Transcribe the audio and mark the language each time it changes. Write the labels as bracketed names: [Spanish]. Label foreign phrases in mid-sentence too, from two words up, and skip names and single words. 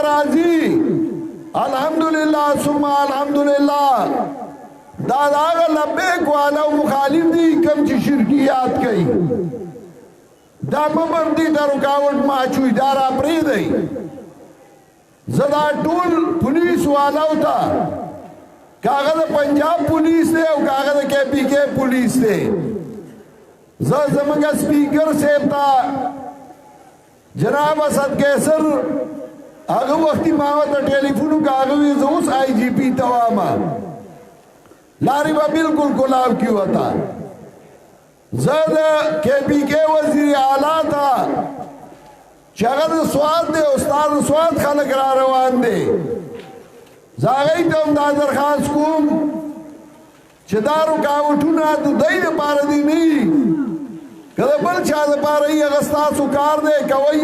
[Pashto] راځي الحمدلله ثم الحمدلله دا د هغه لبیک والا او مخالف دي کوم چې شرکیات کوي دا مه بندي ته رکاوټ مه اچوئ دا را پرېږدئ زه دا ټول پولیس والاو ته که هغه د پنجاب پولیس دی او که هغه د کے پی کے پولیس دی زه زموږ سپیکر صاحب ته جناب اسد قیصر هغه وختي ما ورته ټلیفون وکړ هغه وایي زه اوس آی جي پي ته وامه لارې به بالکل کلاو کي وته زه د کے پی کے وزیر اعلی ته چې هغه د سوات دی استاد سوات خلک را روان دی زه هغوی ته هم دا درخواست کوم چې دا رکاوټونه د دوی دپاره دي نه وي که د بل چا دپاره وي هغه ستاسو کار دی کوئ